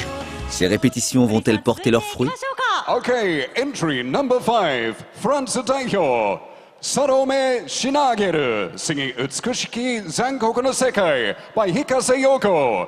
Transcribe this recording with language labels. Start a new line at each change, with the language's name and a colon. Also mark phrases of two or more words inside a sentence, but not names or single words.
French: Ces répétitions vont-elles porter leurs fruits?
English: Okay, entry number 5, France Daihyo, Salome Shinageru, singing Utsukushiki Zankoku no Sekai by Hikase Yoko.